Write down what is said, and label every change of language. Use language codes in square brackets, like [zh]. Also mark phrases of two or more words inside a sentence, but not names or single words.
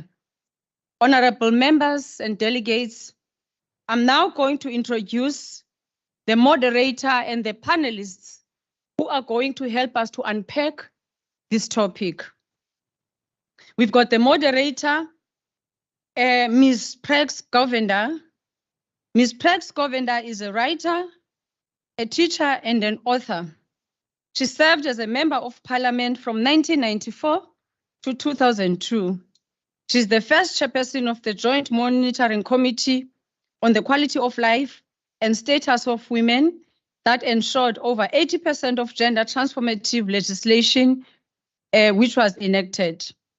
[en] Honorable members and delegates, I'm now going to introduce the moderator and the panelists who are going to help us to unpack this topic. We've got the moderator, Ms. Prex Govender. Ms. Prex Govender is a writer, a teacher, and an author. She served as a member of parliament from 1994 to 2002. She's the first chairperson of the Joint Monitoring Committee on the Quality of Life and Status of Women that ensured over 80% of gender transformative legislation which was enacted.